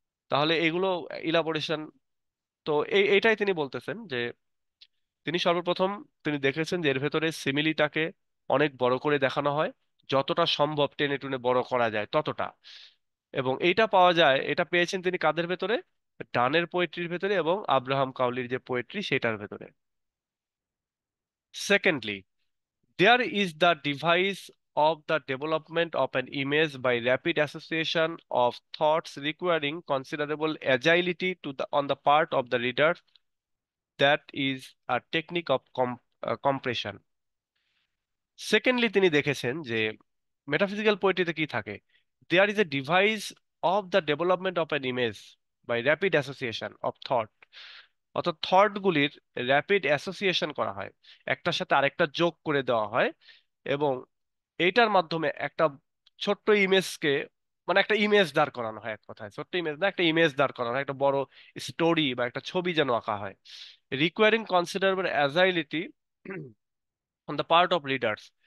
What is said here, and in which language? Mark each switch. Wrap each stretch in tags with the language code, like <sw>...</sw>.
<bn>তাহলে এগুলো ইলাবোরেশন। তো এইটাই তিনি বলতেছেন যে তিনি সর্বপ্রথম তিনি দেখেছেন যে এর ভেতরে সিমিলিটাকে অনেক বড় করে দেখানো হয়, যতটা সম্ভব টেনে টুনে বড় করা যায় ততটা। এবং এইটা পাওয়া যায়, এটা পেয়েছেন তিনি কাদের ভেতরে? ডানের পোয়েট্রির ভেতরে এবং আব্রাহাম কাউলির যে পোয়েট্রি সেটার ভেতরে।</bn> <en>Secondly, there is the device of the development of an image by rapid association of thoughts requiring considerable agility on the part of the reader, that is a technique of compression।</en> <bn>Secondly তিনি দেখেছেন যে metaphysical পোয়েট্রিতে কি থাকে,</bn> <en>There is a device of the development of an image by rapid association of thought.</en> <bn>অর্থাৎ thought গুলির rapid association করা হয়, একটার সাথে আরেকটা যোগ করে দেওয়া হয়, এবং এইটার মাধ্যমে একটা ছোট্ট ইমেজকে, মানে একটা ইমেজ দাঁড় করানো হয়, এক কথায় ছোট্ট ইমেজ না, একটা ইমেজ দাঁড় করানো হয়, একটা বড় স্টোরি বা একটা ছবি যেন আঁকা হয়,</bn> <en>Requiring considerable agility on the part of readers.</en>